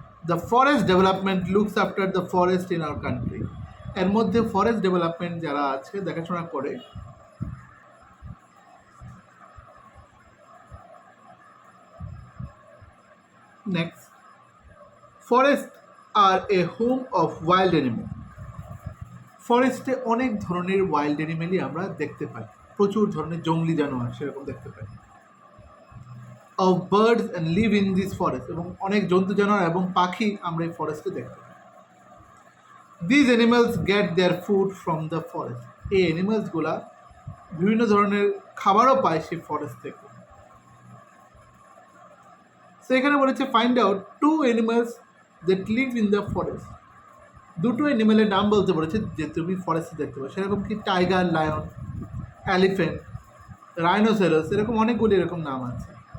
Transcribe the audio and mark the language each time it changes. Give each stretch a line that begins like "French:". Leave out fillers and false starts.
English: The forest development looks after the forest in our country.
Bangla: এর মধ্যে forest development যারা আছে দেখাশোনা করে।
English: Next, forest are a home of wild animal.
Bangla: ফরেস্টে অনেক ধরনের ওয়াইল্ড অ্যানিমেলই আমরা দেখতে পাই, প্রচুর ধরনের জঙ্গলি জানোয়ার সেরকম দেখতে পাই।
English: of birds and live in this forest,
Bangla: এবং অনেক জন্তু জানোয়ার এবং পাখি আমরা এই ফরেস্টে দেখতে পাই।
English: These animals get their food from the forest.
Bangla: এই অ্যানিমালসগুলা বিভিন্ন ধরনের খাবারও পায় সেই ফরেস্ট থেকে।
English: So এখানে বলেছে find out 2 animals that live in the forest.
Bangla: দুটো অ্যানিমেলের নাম বলতে বলেছে যে তুমি ফরেস্টে দেখতে পাবে, সেরকম কি টাইগার, লায়ন, এলিফ্যান্ট, রাইনোসেরাস, এরকম অনেকগুলি এরকম নাম আছে।